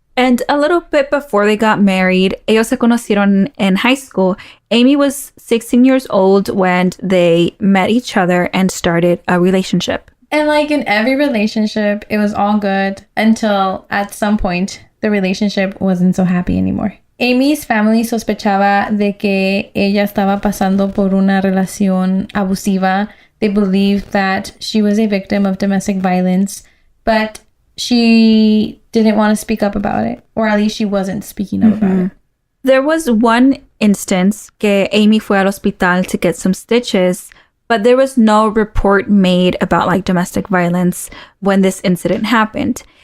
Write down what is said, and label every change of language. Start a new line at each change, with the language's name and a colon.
English: And a little bit before they got married,
Spanish: ellos se conocieron
English: in high school. Aimee was 16 years old when they met each other and started a relationship. And like in every relationship, it was all good until at some point the relationship wasn't so happy anymore.
Spanish: Aimee's family sospechaba de que ella estaba pasando por una relación abusiva.
English: They believed that she was a victim of domestic violence, but she didn't want to speak up about it, or at least she wasn't speaking up about it. There was one instance
Spanish: que Aimee fue al hospital
English: to get some stitches, but there was no report made about like domestic violence when this incident happened.